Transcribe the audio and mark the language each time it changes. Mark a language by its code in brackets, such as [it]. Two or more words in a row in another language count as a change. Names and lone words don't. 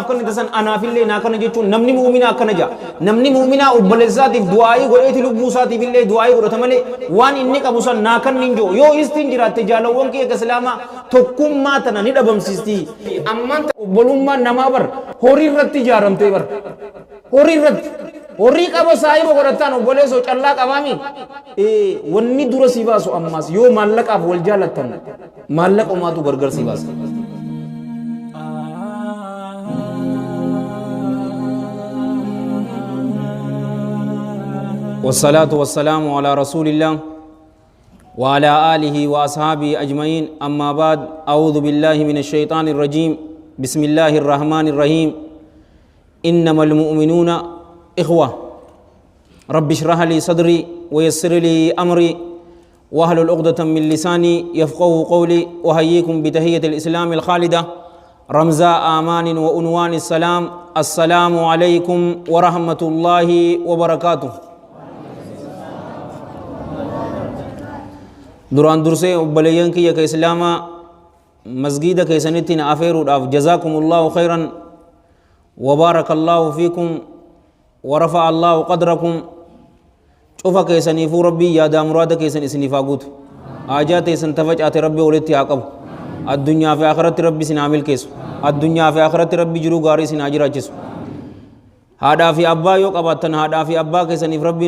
[om] kan tasan anaafillee naa kana jechuun namni mu'minaa akkana jaa namni mu'minaa obboleessaatiif du'aa'ii godheeti lubbuu isaatiif illee du'aa'ii godhata malee waan inni qabu san naa kan hin jiru yoo istiin jiraatte jaalawwan kiyya islaamaa tokkummaa tana ni dhabamsiisti ammaan obbolummaan namaa bar horii irratti ijaaramtee bar horii irratti horii qaba saahiba godhataan obboleessoo callaa qabaami wanni dura si baasu ammaas yoo maallaqaaf wal jaalattan maallaqa umaatu gargar si baasa [ar] والصلاة والسلام على رسول الله وعلى آله وأصحابه أجمعين أما بعد أعوذ بالله من الشيطان الرجيم بسم الله الرحمن الرحيم إنما المؤمنون إخوة رب اشرح لي صدري ويسر لي أمري واحلل عقدة من لساني يفقهوا قولي وهيكم بتحية الإسلام الخالدة رمزاء آمان وعنوان السلام السلام عليكم ورحمة الله وبركاته [om] duraan dursee obboleeyyan kiyya ka islaamaa masgiida keessanittiin afeeruudhaaf [ar] جزاكم الله خيرا وبارك الله فيكم و رفع الله قدركم [om] cufa keessaniifuu rabbii yaadaa muraada keessan isiniif haa guutu haajaa teessan tafacaate rabbii walitti haa qabu addunyaa fi akhiratti rabbi isin haa milkeessu addunyaa fi akhiratti rabbi jiruu gaarii isin haa jiraachisu haadhaa fi abbaa yoo qabaattan haadhaa fi abbaa keessaniif rabbiin